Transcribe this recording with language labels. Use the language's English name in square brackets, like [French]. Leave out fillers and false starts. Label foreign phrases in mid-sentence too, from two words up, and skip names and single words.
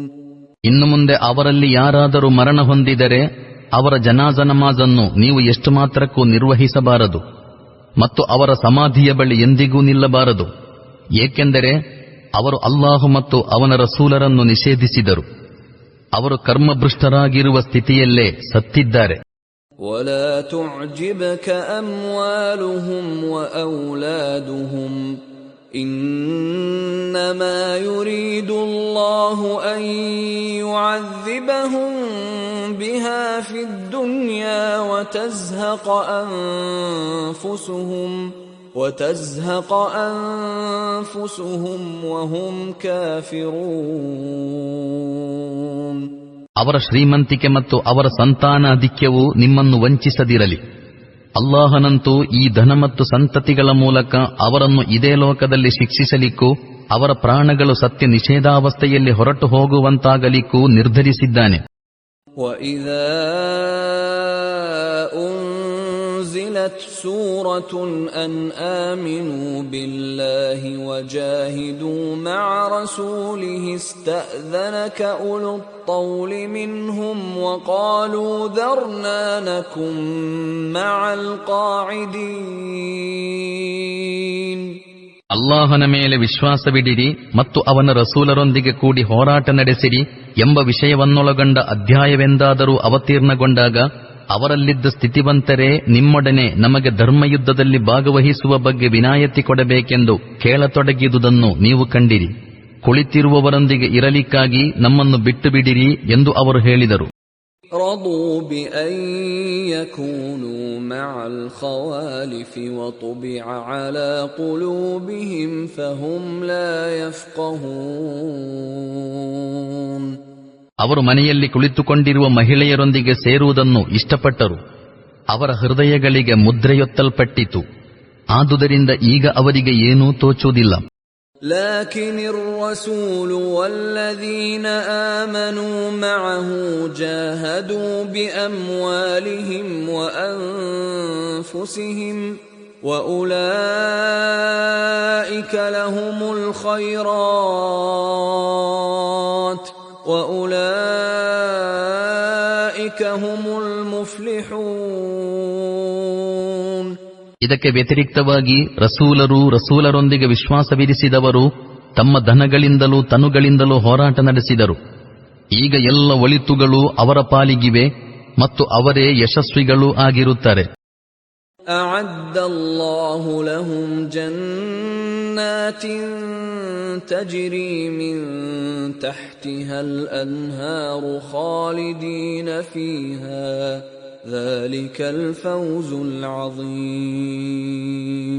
[Kannada] ಇನ್ನು ಮುಂದೆ ಅವರಲ್ಲಿ ಯಾರಾದರೂ ಮರಣ ಹೊಂದಿದರೆ ಅವರ ಜನಾಜ ನಮಾಜನ್ನು ನೀವು ಎಷ್ಟು ಮಾತ್ರಕ್ಕೂ ನಿರ್ವಹಿಸಬಾರದು ಮತ್ತು ಅವರ ಸಮಾಧಿಯ ಬಳಿ ಎಂದಿಗೂ ನಿಲ್ಲಬಾರದು, ಏಕೆಂದರೆ ಅವರು ಅಲ್ಲಾಹು ಮತ್ತು ಅವನ ರಸೂಲರನ್ನು ನಿಷೇಧಿಸಿದರು. ಅವರು ಕರ್ಮಭ್ರಷ್ಟರಾಗಿರುವ ಸ್ಥಿತಿಯಲ್ಲೇ ಸತ್ತಿದ್ದಾರೆ. [Arabic] ولا تعجبك أموالهم وأولادهم إنما يريد الله أن يعذبهم بها في الدنيا وتزهق أنفسهم وهم كافرون. [Kannada] ಅವರ ಶ್ರೀಮಂತಿಕೆ ಮತ್ತು ಅವರ ಸಂತಾನಾಧಿಕ್ಯವು ನಿಮ್ಮನ್ನು ವಂಚಿಸದಿರಲಿ. ಅಲ್ಲಾಹನಂತೂ ಈ ಧನ ಮತ್ತು ಸಂತತಿಗಳ ಮೂಲಕ ಅವರನ್ನು ಇದೇ ಲೋಕದಲ್ಲಿ ಶಿಕ್ಷಿಸಲಿಕ್ಕೂ ಅವರ ಪ್ರಾಣಗಳು ಸತ್ಯ ನಿಷೇಧಾವಸ್ಥೆಯಲ್ಲಿ ಹೊರಟು ಹೋಗುವಂತಾಗಲಿಕ್ಕೂ ನಿರ್ಧರಿಸಿದ್ದಾನೆ. [Arabic] وَإِذَا أُنزِلَتْ سُورَةٌ أَنْ آمِنُوا بِاللَّهِ وَجَاهِدُوا مَعَ رَسُولِهِ اسْتَأْذَنَكَ أُولُو الطَّوْلِ مِنْهُمْ وَقَالُوا ذَرْنَا نَكُن مَّعَ الْقَاعِدِينَ. [Kannada] ಅಲ್ಲಾಹನ ಮೇಲೆ ವಿಶ್ವಾಸವಿಡಿರಿ ಮತ್ತು ಅವನ ರಸೂಲರೊಂದಿಗೆ ಕೂಡಿ ಹೋರಾಟ ನಡೆಸಿರಿ ಎಂಬ ವಿಷಯವನ್ನೊಳಗೊಂಡ ಅಧ್ಯಾಯವೆಂದಾದರೂ ಅವತೀರ್ಣಗೊಂಡಾಗ ಅವರಲ್ಲಿದ್ದ ಸ್ಥಿತಿವಂತರೇ ನಿಮ್ಮೊಡನೆ ನಮಗೆ ಧರ್ಮಯುದ್ಧದಲ್ಲಿ ಭಾಗವಹಿಸುವ ಬಗ್ಗೆ ವಿನಾಯಿತಿ ಕೊಡಬೇಕೆಂದು ಕೇಳತೊಡಗಿದುದನ್ನು ನೀವು ಕಂಡಿರಿ. ಕುಳಿತಿರುವವರೊಂದಿಗೆ ಇರಲಿಕ್ಕಾಗಿ ನಮ್ಮನ್ನು ಬಿಟ್ಟು ಬಿಡಿರಿ ಎಂದು ಅವರು ಹೇಳಿದರು. [Arabic] رضوا بأن يكونوا مع الخوالف وطبع على قلوبهم فهم لا يفقهون. [Kannada] ಅವರು ಮನೆಯಲ್ಲಿ ಕುಳಿತುಕೊಂಡಿರುವ ಮಹಿಳೆಯರೊಂದಿಗೆ ಸೇರುವುದನ್ನು ಇಷ್ಟಪಟ್ಟರು. ಅವರ ಹೃದಯಗಳಿಗೆ ಮುದ್ರೆಯೊತ್ತಲ್ಪಟ್ಟಿತು. ಆದುದರಿಂದ ಈಗ ಅವರಿಗೆ ಏನೂ ತೋಚುವುದಿಲ್ಲ. [Arabic] لكن الرسول والذين آمنوا معه جاهدوا بأموالهم وأنفسهم وأولئك لهم الخيرات وأولئك هم المفلحون. [Kannada] ಇದಕ್ಕೆ ವ್ಯತಿರಿಕ್ತವಾಗಿ ರಸೂಲರೊಂದಿಗೆ ವಿಶ್ವಾಸವಿರಿಸಿದವರು ತಮ್ಮ ಧನಗಳಿಂದಲೂ ತನುಗಳಿಂದಲೂ ಹೋರಾಟ ನಡೆಸಿದರು. ಈಗ ಎಲ್ಲ ಒಳಿತುಗಳು ಅವರ ಪಾಲಿಗಿವೆ ಮತ್ತು ಅವರೇ ಯಶಸ್ವಿಗಳೂ ಆಗಿರುತ್ತಾರೆ. [Arabic] أعد الله لهم جنات تجري من تحتها الأنهار خالدين فيها ذلك الفوز العظيم.